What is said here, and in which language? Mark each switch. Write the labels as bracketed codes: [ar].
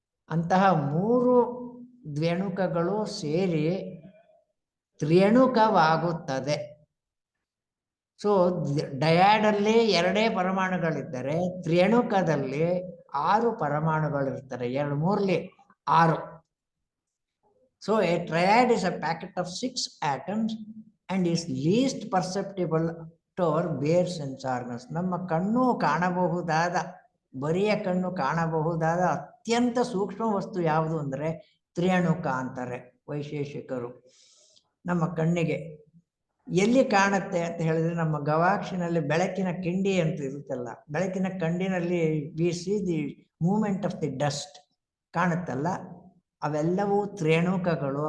[kn] ಅಂತಹ 3 ದ್ವ್ಯಣುಕಗಳು ಸೇರಿ ತ್ರಿಯಣುಕವಾಗುತ್ತದೆ. So ಡಯಾಡಲ್ಲಿ 2 ಪರಮಾಣುಗಳಿದ್ದರೆ ತ್ರಿಯಣುಕದಲ್ಲಿ 6 ಪರಮಾಣುಗಳಿರ್ತಾರೆ. 2 3 6. [en] So a triad is a packet of 6 atoms and is least perceptible to our bare sense organs. [kn] ನಮ್ಮ ಕಣ್ಣು ಕಾಣಬಹುದಾದ, ಬರಿಯ ಕಣ್ಣು ಕಾಣಬಹುದಾದ ಅತ್ಯಂತ ಸೂಕ್ಷ್ಮ ವಸ್ತು ಯಾವುದು ಅಂದರೆ ತ್ರಿಯಣುಕ ಅಂತಾರೆ ವೈಶೇಷಿಕರು. ನಮ್ಮ ಕಣ್ಣಿಗೆ ಎಲ್ಲಿ ಕಾಣುತ್ತೆ ಅಂತ ಹೇಳಿದ್ರೆ, ನಮ್ಮ ಗವಾಕ್ಷಿನಲ್ಲಿ ಬೆಳಕಿನ ಕಿಂಡಿ ಅಂತ ಇರುತ್ತಲ್ಲ, ಬೆಳಕಿನ ಕಂಡಿನಲ್ಲಿ [en] we see the movement of the dust [kn] ಕಾಣುತ್ತಲ್ಲ, ಅವೆಲ್ಲವೂ ತ್ರಿಯಣುಕಗಳು.